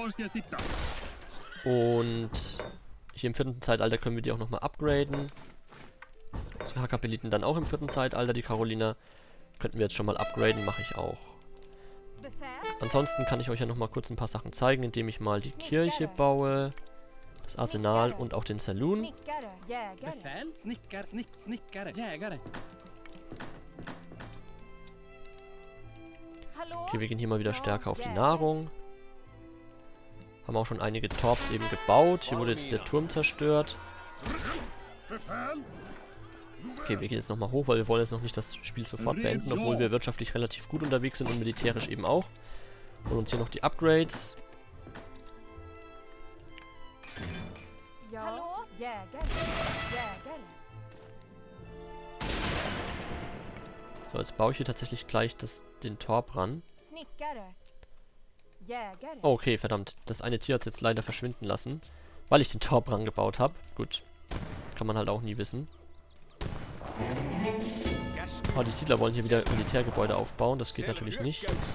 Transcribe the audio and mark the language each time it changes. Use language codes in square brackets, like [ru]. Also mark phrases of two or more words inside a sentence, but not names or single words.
[de] Und hier im 4. Zeitalter können wir die auch nochmal upgraden. Die Hakapeliten dann auch im 4. Zeitalter. Die Karoliner könnten wir jetzt schon mal upgraden, mache ich auch. Befäl? Ansonsten kann ich euch ja nochmal kurz ein paar Sachen zeigen, indem ich mal die Kirche baue, das Arsenal und auch den Saloon. [sv] Snickare. Jägare. Befäl, snickare, jägare. [de] Hallå? Okay, wir gehen hier mal wieder stärker auf die Nahrung. Haben auch schon einige Torps eben gebaut. Hier wurde jetzt der Turm zerstört. Okay, wir gehen jetzt nochmal hoch, weil wir wollen jetzt noch nicht das Spiel sofort beenden, obwohl wir wirtschaftlich relativ gut unterwegs sind und militärisch eben auch. Und uns hier noch die Upgrades. [sv] Ja. Hallå? Jägare. [de] Jägare. So, jetzt baue ich hier tatsächlich gleich den Torp ran. [sv] Snickare. Jägare. [de] Oh, okay, verdammt. Das eine Tier hat es jetzt leider verschwinden lassen, weil ich den Torp rangebaut habe. Gut. Kann man halt auch nie wissen. Oh, die Siedler wollen hier wieder Militärgebäude aufbauen. Das geht natürlich nicht.